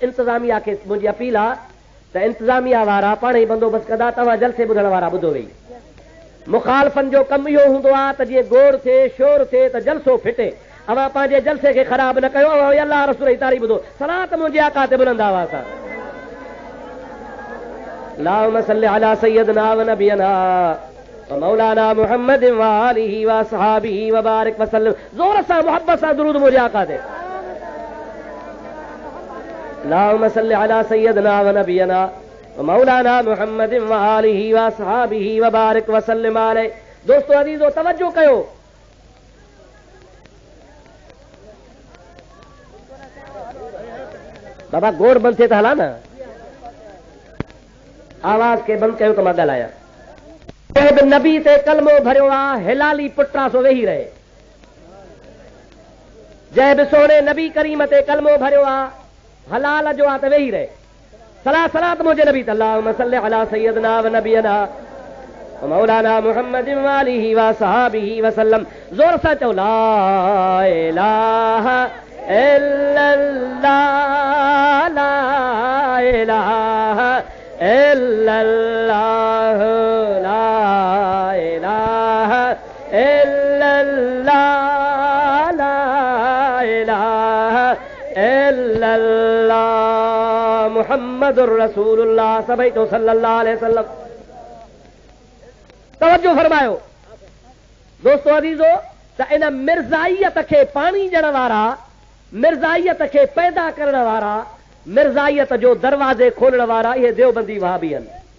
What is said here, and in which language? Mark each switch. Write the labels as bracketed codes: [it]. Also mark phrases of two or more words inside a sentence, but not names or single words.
[sd] इंतज़ामिया खे मुंहिंजी अपील आहे त इंतज़ामिया वारा पाण ई बंदोबस्तु कंदा, तव्हां जलसे ॿुधण वारा ॿुधो वेही। मुखालफ़नि जो कमु इहो हूंदो आहे त जीअं गोड़ थिए, शोर थिए त जलसो फिटे। अवां पंहिंजे जलसे खे ख़राब न कयो। अल्लाह रसूल जी तारीफ़ ॿुधो। सलात मुंहिंजे आका ते बुलंद आवाज़ सां [ar] اللهم صل على سيدنا ونبينا ومولانا محمد وآله وصحبه وبارك وسلم. [sd] ज़ोर सां मोहब्बत सां दुरूद मुंहिंजे आका ते। [ar] اللهم صل على سيدنا ونبينا ومولانا محمد وآله وصحبه وبارك وسلم عليه. [sd] दोस्तों अजीजो तवज्जो कयो। बाबा गोड़ बंदि थिए त हला न, आवाज़ खे बंदि कयो त मां ॻाल्हायां। जंहिं बि नबी ते कलमो भरियो आहे हिलाली पुटरा सो वेही रहे। जंहिं बि सोने नबी करीम ते कलमो भरियो आहे हलाल जो आहे त वेही रहे। सलात मुंहिंजे नबी त [ar] اللهم صل على سيدنا ونبينا ومولانا محمد وآله وصحبه وسلم. [sd] ज़ोर सां चओ [ar] لا إله إلا الله لا إله إلا الله لا إله إلا الله لا إله إلا الله محمد رسول الله [sd] सभई तो [ar] صلى الله عليه وسلم. [sd] तवज्जो फरमायो दोस्तों अजीजो त इन मिर्ज़ाइयत खे पाणी ॾियण वारा, मिर्ज़ाइयत खे पैदा करण वारा, मिर्ज़ाइयत जो दरवाज़े खोलण वारा इहे देवबंदी वहाबी आहिनि।